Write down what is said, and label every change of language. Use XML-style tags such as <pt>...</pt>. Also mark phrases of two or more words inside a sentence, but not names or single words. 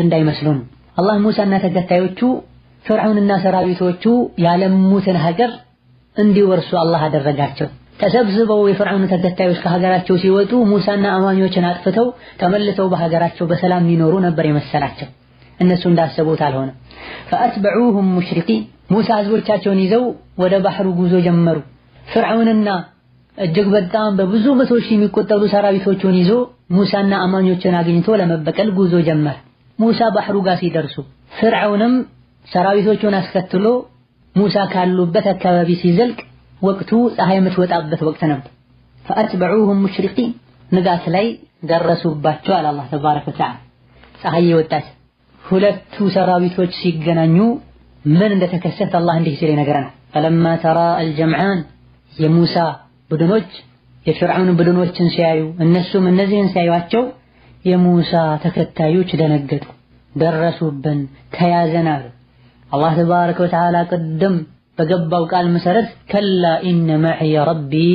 <am>እንዳይመስሉን አላህ ሙሳና ተከታዮቹ ፍርዓውንና ሰራዊቶቹ ያለሙትን ሀገር እንዲወርሱ አላህ አደረጋቸው። ተሰብስበው የፍርዓውን ተከታዮች ከሀገራቸው ሲወጡ ሙሳና አማኞችን አጥፍተው ተመልሰው በሀገራቸው በሰላም የሚኖሩ ነበር የመሰላቸው። እነሱ እንዳሰቡት አልሆነ።</am> <ar>فأتبعوهم مشرقين</ar> <am>ሙሳ ህዝቦቻቸውን ይዘው ወደ ባህሩ ጉዞ ጀመሩ። ፍርዓውንና እጅግ በጣም በብዙ መቶዎች የሚቆጠሩ ሰራዊቶቹን ይዞ ሙሳና አማኞችን አግኝቶ ለመበቀል ጉዞ ጀመረ። ሙሳ ባህሩ ጋር ሲደርሱ ፍርዓውንም ሰራዊቶቹን አስከትሎ ሙሳ ካሉበት አካባቢ ሲዘልቅ ወቅቱ ፀሐይ የምትወጣበት ወቅት ነበር።</am> <ar>فأتبعوهم مشرقين</ar> <am>ንጋት ላይ ደረሱባቸው አለ</am> <ar>الله تبارك وتعالى።</ar> <am>ፀሐይ የወጣች ሁለቱ ሰራዊቶች ሲገናኙ ምን እንደተከሰተ አላህ እንዲህ ሲል ይነግረናል።</am> <ar>فلما ترى الجمعان</ar> <am>የሙሳ ቡድኖች የፍርዓውን ቡድኖችን ሲያዩ እነሱም እነዚህን ሲያዩአቸው የሙሳ ተከታዮች ደነገጡ። ደረሱብን ተያዘናል።</am> <ar>الله تبارك وتعالى</ar> <am>ቅድም በገባው ቃል መሰረት</am> <ar>كلا إن معي ربي</ar>